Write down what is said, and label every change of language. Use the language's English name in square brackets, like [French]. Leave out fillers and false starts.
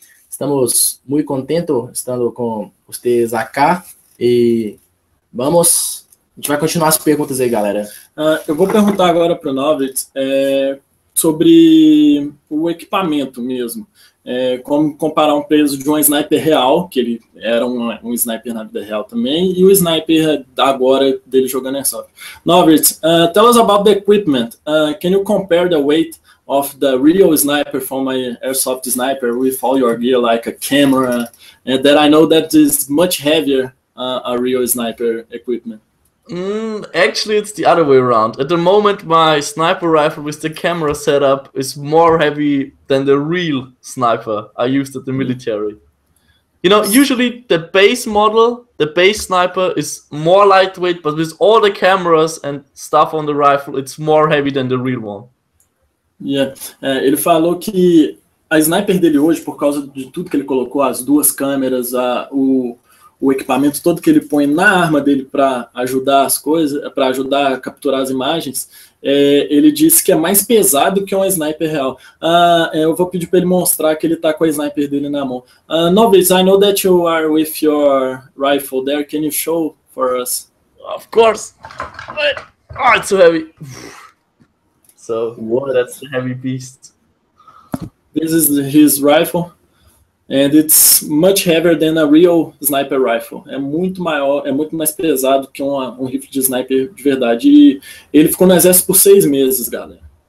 [Portuguese] Estamos muito contentes estando com vocês acá e a gente vai continuar as perguntas aí, galera. Eu vou perguntar agora para o Novritsch sobre o equipamento mesmo. Como comparar um preço de um sniper real, que ele era um sniper na vida real também, e o sniper agora dele jogando airsoft. [English] Novritsch, tell us about the equipment. Can you compare the weight of the real sniper from my airsoft sniper with all your gear, like a camera, and that I know that is much heavier a real sniper equipment? Actually, it's the other way around. At the moment, my sniper rifle with the camera setup is more heavy than the real sniper I used at the military. You know, usually the base model, the base sniper is more lightweight, but with all the cameras and stuff on the rifle, it's more heavy than the real one. Yeah. [Portuguese] Ele falou que a sniper dele hoje, por causa de tudo que ele colocou, as duas câmeras, o equipamento todo que ele põe na arma dele para ajudar as coisas, para ajudar a capturar as imagens, ele disse que é mais pesado que um sniper real. Eu vou pedir para ele mostrar que ele está com a sniper dele na mão. [English] Novritsch, I know that you are with your rifle there. Can you show for us? Of course. Oh, it's so heavy. So that's the heavy beast. This is his rifle, and it's much heavier than a real sniper rifle. [Portuguese] É muito maior, é muito mais pesado que um rifle de sniper de verdade. E ele ficou no exército por 6 meses, galera.